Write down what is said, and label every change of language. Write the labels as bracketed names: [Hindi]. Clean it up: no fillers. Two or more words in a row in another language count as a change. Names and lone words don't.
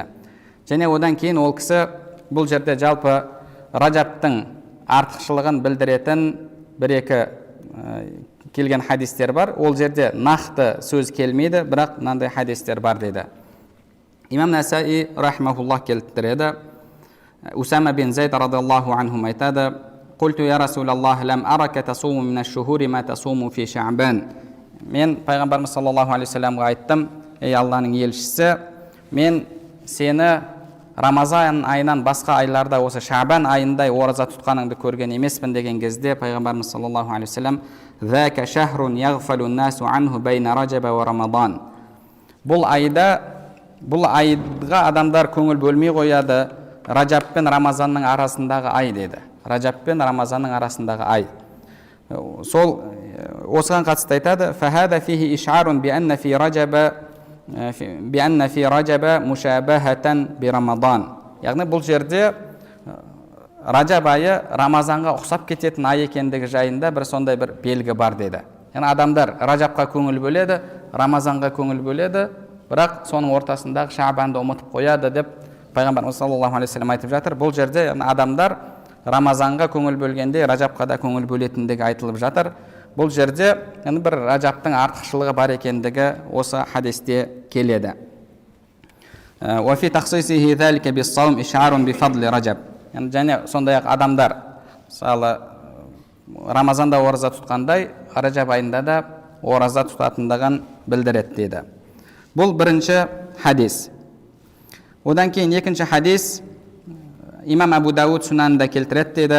[Kazakh] Және одан кейін ол кісі бұл жерде жалпы Ражабтың артықшылығын білдіретін бір-екі келген хадистер бар. Ол жерде нақты сөз келмейді, бірақ мынандай хадистер бар дейді. Имам Насаи рахмахуллах келтіреді. [Arabic] أسامة بن زيد رضي الله عنه айтады: «قلت يا رسول الله لم أرك تصوم من الشهور ما تصوم في شعبان». [Kazakh] Мен пайғамбарымыз [Arabic] صلى الله عليه وسلم [Kazakh] айттым: «Ей Алланың елшісі, мен сені Рамазан айынан басқа айларда осы Шаъбан айындай ораза тұтқаныңды көрген емеспін» деген кезде пайғамбарымыз [Arabic] صلى الله عليه وسلم: «ذلك شهر يغفل الناس عنه بين رجب ورمضان». [Kazakh] Бұл айға адамдар көңіл бөлмей қояды, Ражаб пен Рамазанның арасындағы ай деді. Ражаб пен Рамазанның арасындағы ай. Сол осыған қатысты айтады: [Arabic] «فهذا فيه إشارة بأن في رجب مشابهة برمضان». [Kazakh] Яғни бұл жерде Ражаб айы Рамазанға ұқсап кететін ай екендігі жайында бір сондай бір белгі бар деді. Яғни адамдар Ражабқа көңіл бөледі, Рамазанға көңіл бөледі, бірақ соның ортасындағы Шаъбанды ұмытып қояды деп пайғамбарымыз [Arabic] صلى الله عليه وسلم [Kazakh] айтып жатыр. Бұл жерде адамдар Рамазанға көңіл бөлгенде Ражабқа да көңіл бөлетіндігі айтылып жатыр. Бұл жерде бір Ражабтың артықшылығы бар екендігі осы хадисте келеді. [Arabic] وفي تخصيصه ذلك بالصوم إشعار بفضل رجب. [Kazakh] Және сондай-ақ адамдар мысалы Рамазанда ораза тұтқандай, Ражаб айында да ораза тұтатындығын білдіреді дейді. Бұл бірінші хадис. Одан кейін екінші хадис имам Абу Дауд Сунанында келтіреді дейді.